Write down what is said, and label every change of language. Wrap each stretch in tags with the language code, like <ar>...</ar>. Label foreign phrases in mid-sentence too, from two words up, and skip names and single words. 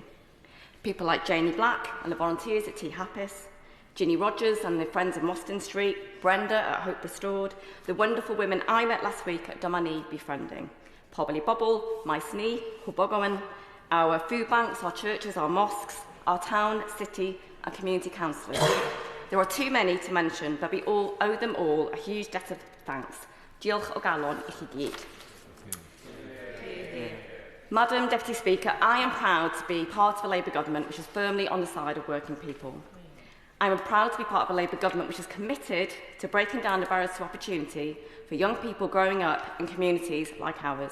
<en>People like Janie Black and the volunteers at Tea Happis, Ginny Rogers and the Friends of Mostyn Street, Brenda at Hope Restored, the wonderful women I met last week at Domani Befriending, Pobly Bobble, Maes Ni, Hwbogowen, our food banks, our churches, our mosques, our town, city and community councillors. There are too many to mention, but we all owe them all a huge debt of thanks.</en> <cy>Diolch o galon I chi gyd.</cy> <en>Madam Deputy Speaker, I am proud to be part of a Labour government which is firmly on the side of working people. I am proud to be part of a Labour government which is committed to breaking down the barriers to opportunity for young people growing up in communities like ours.</en>